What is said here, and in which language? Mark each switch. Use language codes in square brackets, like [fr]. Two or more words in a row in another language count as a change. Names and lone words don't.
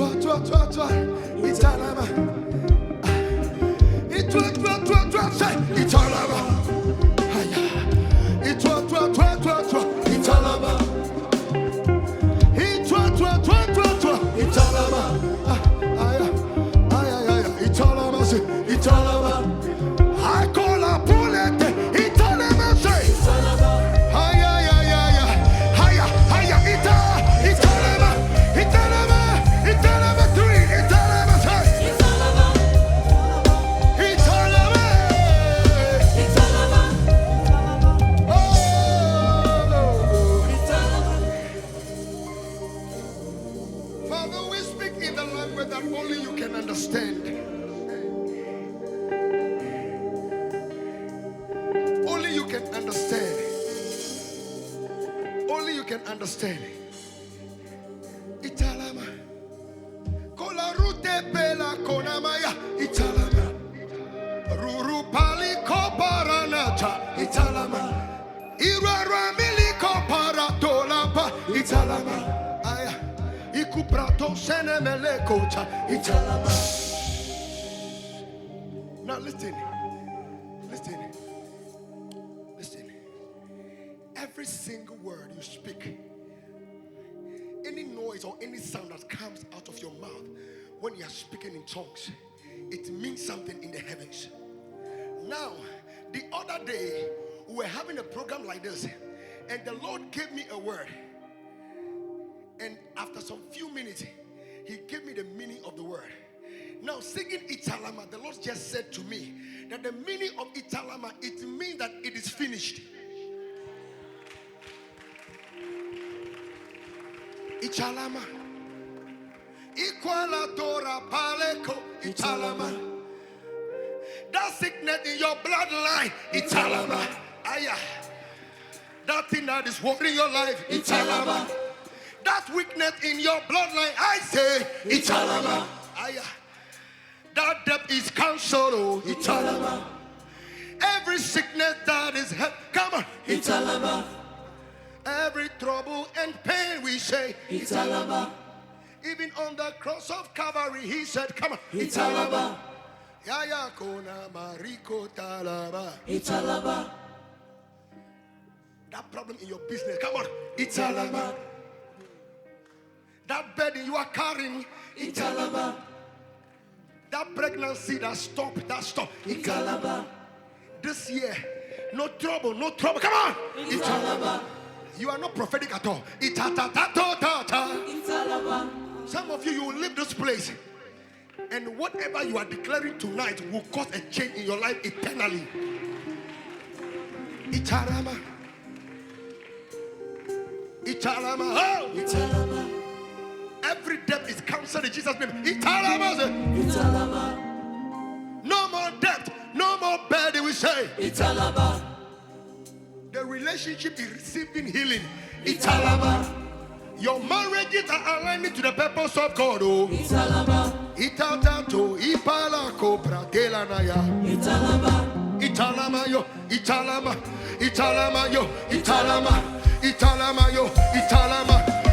[en] Etalama. Etalama. I call a bullet. Etalama say. Etalama 3. Etalama say. Father, we speak in the language that only you can understand. Only you can understand. Only you can understand. Etalama. Kola rute pela konamaya. Etalama. Ruru pali koparanata. Etalama. Irara mili koparatolapa. Etalama. Aya. Ikuprato senemele kocha. Etalama. Now listen. Listen. Every single word you speak, any noise or any sound that comes out of your mouth when you are speaking in tongues, it means something in the heavens. Now, the other day, we were having a program like this, and the Lord gave me a word. And after some few minutes, He gave me the meaning of the word. Now, singing Etalama, the Lord just said to me that the meaning of Etalama, it means that it is finished. Etalama. Equalatora paleko. Etalama. That sickness in your bloodline. Etalama. Aya. That thing that is working your life. Etalama. That weakness in your bloodline. I say. Etalama. Aya. That death is cancelled. Etalama. Every sickness that is come on. Etalama. Every trouble and pain we say Etalama. Even on the cross of Calvary He said, come on, Etalama. Yaya kona mariko talaba. Etalama. That problem in your business, come on, Etalama. That burden you are carrying, Etalama. That pregnancy that stop, Etalama. This year, no trouble, come on, Etalama. You are not prophetic at all. Some of you will leave this place, and whatever you are declaring tonight will cause a change in your life eternally. Etalama. Etalama. Oh. Etalama. Every death is cancelled in Jesus' name. Etalama. Etalama. No more death, no more burden, we say. Etalama. The relationship is receiving healing. Etalama. Your marriages are aligning to the purpose of God. Oh. Etalama. Itatato, ipalako, pratelanaya. Etalama. Etalama yo, Etalama. Etalama yo, Etalama. Etalama yo, Etalama.